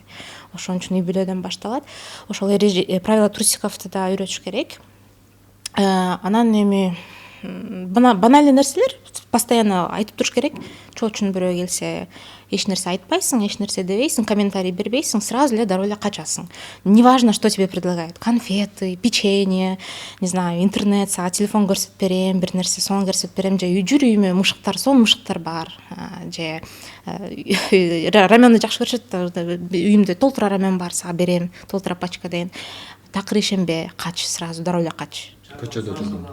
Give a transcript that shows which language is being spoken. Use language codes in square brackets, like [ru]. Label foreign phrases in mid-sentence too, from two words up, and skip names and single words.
[ky] Ошон үчүн үй бүлөдөн башталат. Ошол [ru] правила трусиковду [ky] да үйрөтүш керек. Анан банальный нерселер постоянно айтып туруш керек. Чоочун бирөө келсе, эч нерсе айтпайсың, эч нерсе дебейсиң, комментарий бербейсиң, сразу эле дароо эле качасың. [ru] Неважно, что тебе предлагают. Конфеты, печенье, не знаю, [ky] интернет, телефон көрсөтүп берем, бир нерсе сону көрсөтүп берем, же жүр үйүмө мушуктар, сонун мушуктар бар. Же раменди жакшы көрүшөт, үйүмдө толтура рамен бар, сага берем, толтура пачка деген. Такыр ишенбе, кач, сразу дароо эле кач. Көчөдө жүргөндө.